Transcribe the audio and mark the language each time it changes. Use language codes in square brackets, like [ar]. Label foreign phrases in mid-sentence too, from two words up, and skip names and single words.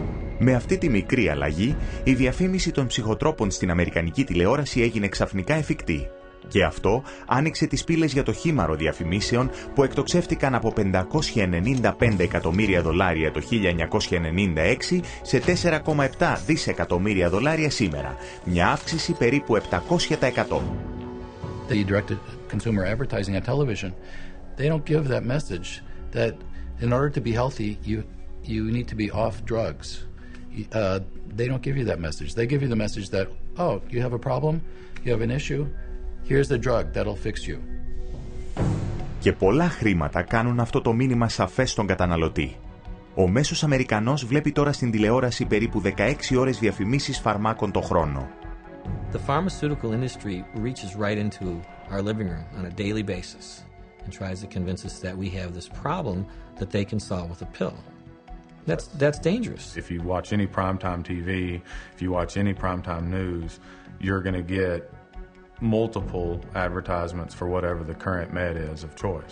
[el] Με αυτή τη μικρή αλλαγή, η διαφήμιση των ψυχοτρόπων στην αμερικανική τηλεόραση έγινε ξαφνικά εφικτή. Και αυτό άνοιξε τις πύλες για το χήμαρο διαφημίσεων που εκτοξεύτηκαν από $595 εκατομμύρια το 1996 σε $4,7 δισεκατομμύρια σήμερα. Μια αύξηση περίπου 700%. [en] The directed consumer advertising on television, they don't give that message that in order to be healthy, you need to be off drugs. They don't give you that message. They give you the message that, oh, you have a problem, you have an issue. Here's the drug that'll fix you. [el] Και πολλά χρήματα κάνουν αυτό το μήνυμα σαφές στον καταναλωτή. Ο μέσος Αμερικανός βλέπει τώρα στην τηλεόραση περίπου 16 ώρες διαφημίσεις φαρμάκων το χρόνο. [en] The pharmaceutical industry reaches right into our living room on a daily basis and tries to convince us that we have this problem that they can solve with a pill. That's dangerous. If you watch any primetime TV, if you watch any primetime news, you're going to get multiple advertisements for whatever the current med is of choice.